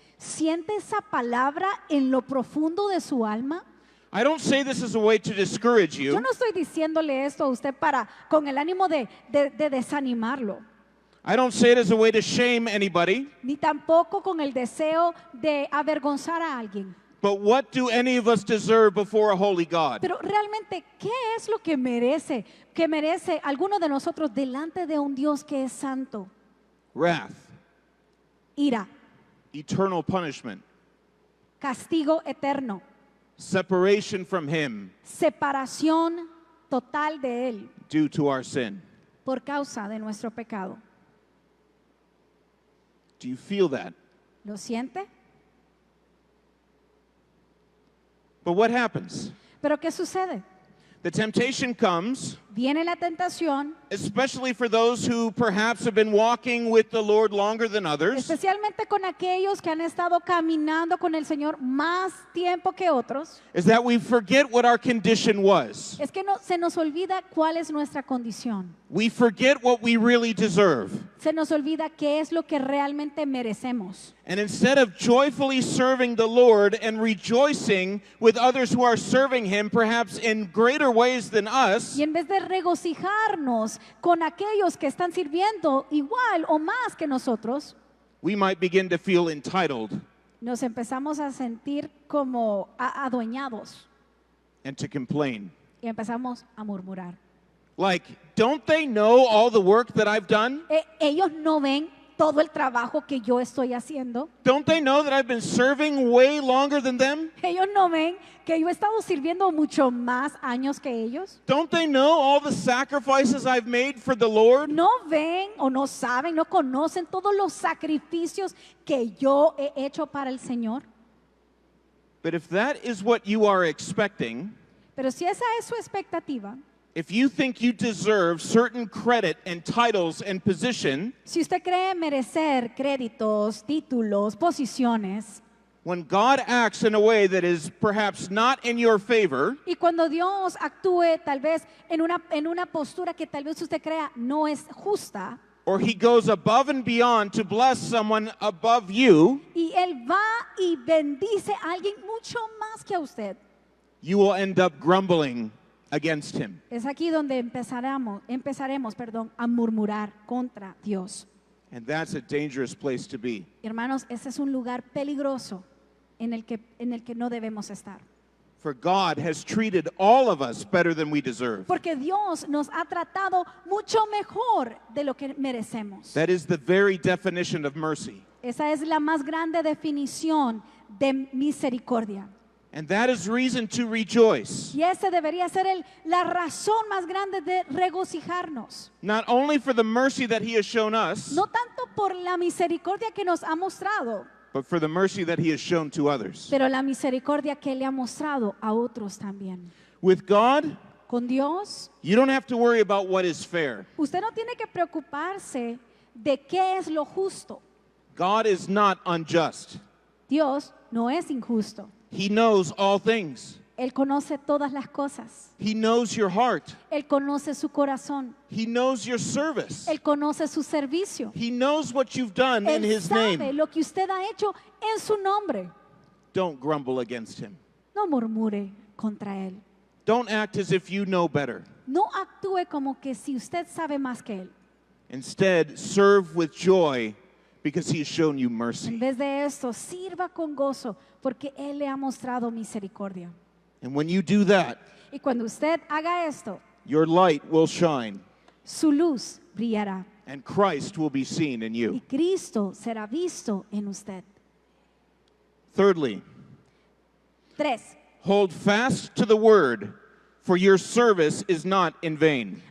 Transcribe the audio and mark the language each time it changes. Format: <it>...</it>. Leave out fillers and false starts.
<es>¿Siente esa palabra en lo profundo de su alma?</es> <en>I don't say this as a way to discourage</en> <es>Yo</es> <en>you.</en> <es>no estoy diciéndole esto a usted con el ánimo de desanimarlo,</es> <en>I don't say it as a way to shame anybody.</en> <es>ni tampoco con el deseo de avergonzar a alguien.</es> <en>But what do any of us deserve before a holy God?</en> <es>Pero realmente, ¿qué es lo que merece alguno de nosotros delante de un Dios que es santo?</es> <en>Wrath,</en> <es>Ira,</es> <en>eternal punishment,</en> <es>castigo eterno,</es> <en>separation from Him</en> <es>separación total de Él</es> <en>due to our sin.</en> <es>por causa de nuestro pecado.</es> <en>Do you feel that?</en> <es>¿Lo siente?</es> <en>But what happens?</en> <es>¿Pero qué sucede?</es> <en>The temptation comes</en> <es>viene la tentación,</es> <en>especially for those who perhaps have been walking with the Lord longer than others,</en> <es>especialmente con aquellos que han estado caminando con el Señor más tiempo que otros,</es> <en>is that we forget what our condition was.</en> <es>es que se nos olvida cuál es nuestra condición.</es> <en>We forget what we really deserve.</en> <es>Se nos olvida qué es lo que realmente merecemos.</es> <en>And instead of joyfully serving the Lord and rejoicing with others who are serving Him, perhaps in greater ways than us,</en> <es>Y en vez de regocijarnos con aquellos que están sirviendo igual o más que nosotros,</es> <en>we might begin to feel entitled</en> <es>nos empezamos a sentir como adueñados</es> <en>and to complain.</en> <es>y empezamos a murmurar.</es> <en>Like, don't they know all the work that I've done?</en> <es>Ellos no ven todo el trabajo que yo estoy haciendo.</es> <en>Don't they know that I've been serving way longer than them?</en> <es>Ellos no ven que yo he estado sirviendo mucho más años que ellos.</es> <en>Don't they know all the sacrifices I've made for the Lord?</en> <es>No ven o no saben, no conocen todos los sacrificios que yo he hecho para el Señor.</es> <en>But if that is what you are expecting,</en> <es>Pero si esa es su expectativa,</es> <en>if you think you deserve certain credit and titles and position,</en> <es>si usted cree merecer créditos, títulos, posiciones,</es> <en>when God acts in a way that is perhaps not in your favor,</en> <es>y cuando Dios actúe tal vez en una postura que tal vez usted crea no es justa,</es> <en>or He goes above and beyond to bless someone above you,</en> <es>y Él va y bendice a alguien mucho más que a usted,</es> <en>you will end up grumbling against Him.</en> <es>es aquí donde empezaremos, a murmurar contra Dios.</es> <en>And that's a dangerous place to be.</en> <es>Hermanos, ese es un lugar peligroso en el que no debemos estar.</es> <en>For God has treated all of us better than we deserve.</en> <es>Porque Dios nos ha tratado mucho mejor de lo que merecemos.</es> <en>That is the very definition of mercy.</en> <es>Esa es la más grande definición de misericordia.</es> <en>And that is reason to rejoice.</en> <es>Y esa debería ser la razón más grande de regocijarnos.</es> <en>Not only for the mercy that He has shown us,</en> <es>No tanto por la misericordia que nos ha mostrado,</es> <en>but for the mercy that He has shown to others.</en> <es>pero la misericordia que le ha mostrado a otros también.</es> <en>With God,</en> <es>Con Dios,</es> <en>you don't have to worry about what is fair.</en> <es>usted no tiene que preocuparse de qué es lo justo.</es> <en>God is not unjust.</en> <es>Dios no es injusto.</es> <en>He knows all things.</en> <es>Él conoce todas las cosas.</es> <en>He knows your heart.</en> <es>Él conoce su corazón.</es> <en>He knows your service.</en> <es>Él conoce su servicio.</es> <en>He knows what you've done in</en> <es>Él</es> <en>His</en> <es>sabe</es> <en>name.</en> <es>lo que usted ha hecho en su nombre.</es> <en>Don't grumble against Him.</en> <es>No murmure contra Él.</es> <en>Don't act as if you know better.</en> <es>No actúe como que si usted sabe más que Él.</es> <en>Instead, serve with joy because He has shown you</en> <es>En</es> <en>mercy.</en> <es>vez de esto, sirva con gozo porque Él le ha mostrado misericordia.</es> <en>And when you do that,</en> <es>Y cuando usted haga esto,</es> <en>your light will shine</en> <es>su luz brillará</es> <en>and Christ will be seen in</en> <es>y</es> <en>you.</en> <es>Cristo será visto en usted.</es> <en>Thirdly,</en> <es>3.</es> <en>hold fast to the word, for your service is not in vain.</en>